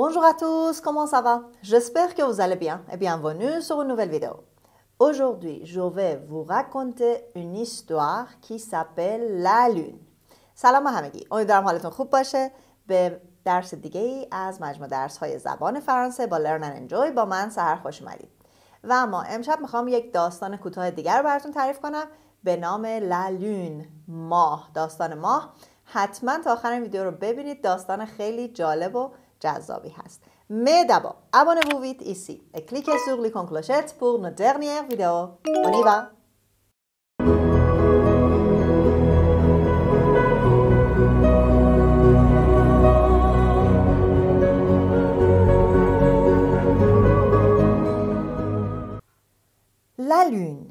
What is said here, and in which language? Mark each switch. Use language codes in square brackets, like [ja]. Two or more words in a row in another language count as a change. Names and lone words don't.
[fr] à tous, comment ça va? J'espère que vous allez bien et bienvenue sur une nouvelle vidéo. Aujourd'hui, je vais vous raconter une histoire qui s'appelle La Lune. [fa] سلام همگی، امیدوارم حالتون خوب باشه. به درس دیگه ای از مجموع درس های زبان فرانسه با Learn and Enjoy با من سحر خوش اومدید. و اما امشب میخوام یک داستان کوتاه دیگر رو براتون تعریف کنم به نام La Lune، ماه، داستان ماه. حتما تا آخر این ویدیو رو ببینید، داستان خیلی جالب و جذابی هست. [fr] Mais d'abord, abonnez-vous vite ici et cliquez sur l'icône clochette pour notre dernière vidéo. On y va! La Lune.